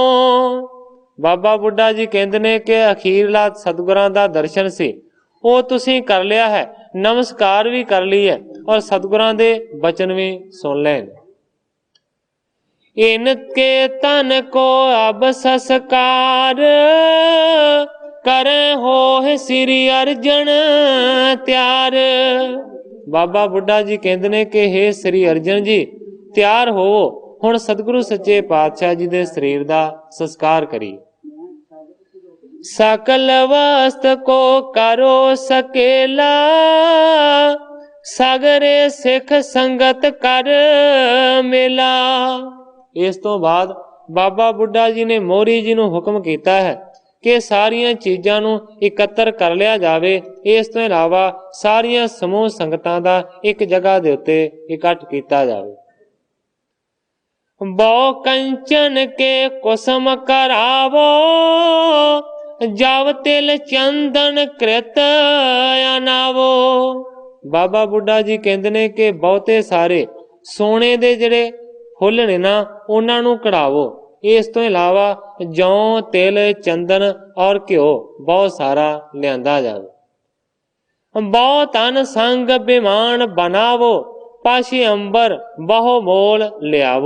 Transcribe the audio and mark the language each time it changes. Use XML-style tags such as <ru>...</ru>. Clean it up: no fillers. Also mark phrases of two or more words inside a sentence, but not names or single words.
<pa>ਬਾਬਾ ਬੁੱਢਾ ਜੀ ਕਹਿਤੇ ਨੇ ਕਿ ਅਖੀਰਲਾ ਸਤਿਗੁਰਾਂ ਦਾ ਦਰਸ਼ਨ ਸੀ, ਵੋ ਤੁਸੀਂ ਕਰ ਲਿਆ ਹੈ, ਨਮਸਕਾਰ ਭੀ ਕਰ ਲੀ ਹੈ ਔਰ ਸਤਿਗੁਰਾਂ ਦੇ ਬਚਨ ਭੀ ਸੁਣ ਲੇ।</pa> <bra>इनके तन को अब संस्कार, करे हो श्री अर्जन त्यार।</bra> <pa>ਬਾਬਾ ਬੁੱਢਾ ਜੀ ਕਹਿਤੇ ਨੇ ਕਿ ਹੇ ਸ੍ਰੀ ਅਰਜਨ ਜੀ ਤਿਆਰ ਹੋ, ਹੁਣ ਸਤਿਗੁਰੂ ਸੱਚੇ ਪਾਤਸ਼ਾਹ ਜੀ ਦੇ ਸਰੀਰ ਦਾ ਸੰਸਕਾਰ ਕਰੀ।</pa> <bra>सकल वस्त को करो सकेला, सागरे सिख संगत कर मेला।</bra> <pa>ਇਸ ਤੋਂ ਬਾਅਦ ਬਾਬਾ ਬੁੱਢਾ ਜੀ ਨੇ ਮੋਰੀ ਜੀ ਨੂੰ ਹੁਕਮ ਕੀਤਾ ਹੈ ਕਿ ਸਾਰੀਆਂ ਚੀਜ਼ਾਂ ਨੂੰ ਇਕੱਤਰ ਕਰ ਲਿਆ ਜਾਵੇ। ਇਸ ਤੋਂ ਇਲਾਵਾ ਸਾਰੀਆਂ ਸਮੂਹ ਸੰਗਤਾਂ ਦਾ ਇੱਕ ਜਗ੍ਹਾ ਦੇ ਉੱਤੇ ਇਕੱਠ ਕੀਤਾ ਜਾਵੇ।</pa> <bra>बहु कंचन के कुसम करावो, जब तिल चंदन कृत अनावो।</bra> <pa>ਬਾਬਾ ਬੁੱਢਾ ਜੀ ਕਹਿਤੇ ਨੇ ਕਿ ਬਹੁਤੇ ਸਾਰੇ ਸੋਨੇ ਦੇ ਜਿਹੜੇ ਫੁੱਲ ਨੇ ਨਾ ਉਨ੍ਹਾਂ ਨੂੰ ਕਢਾਵੋ। ਇਸ ਤੋਂ ਇਲਾਵਾ ਜੌਂ ਤਿਲ ਚੰਦਨ ਔਰ ਘਿਓ ਬਹੁਤ ਸਾਰਾ ਲਿਆਂਦਾ ਜਾਵੇ।</pa> <bra>बहु तन संग विमान बनावो, पाशी अंबर बहु मोल लियावो।</bra>